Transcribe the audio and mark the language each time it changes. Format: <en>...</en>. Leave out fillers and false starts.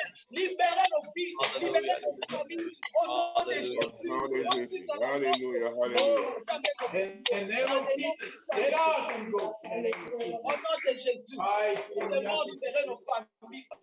<fr>Libérez nos vies, libérez nos familles, au nom de Jésus. Alléluia, alléluia.</fr> <en>In the name of Jesus, get out and go.</en> <fr>Au nom de Jésus, nous devons libérer nos familles.</fr>